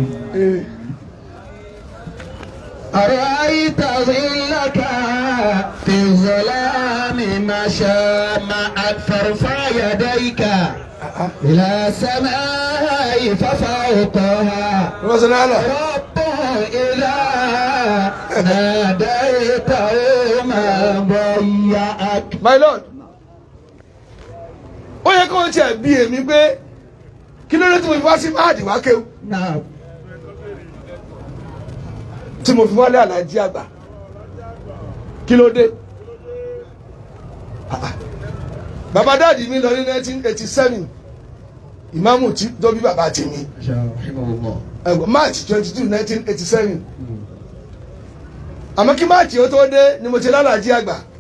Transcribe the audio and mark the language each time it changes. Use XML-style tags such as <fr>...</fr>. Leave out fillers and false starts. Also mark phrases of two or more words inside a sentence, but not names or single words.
<ar>أرأيت ظلك في الظلام مشى معك فارفع يديك إلى السماء ففوقها ربه إذا ناديته ما ضيعك.</ar> <en>My Lord,</en> <yo>ó yẹ kó o tiẹ̀ bí èmi pé kí ló dé tí mo fi wá sí máàdì wá kéwù tí mo fi wálé Àlàjí àgbà kí ló dé. Bàbá dáàdì mi lọ ní 1987 ìmáàmù tí tó bí bàbá tèmi March 22 1987 àmọ́ kí March ó tó dé ni mo ti lálàjí àgbà.</yo>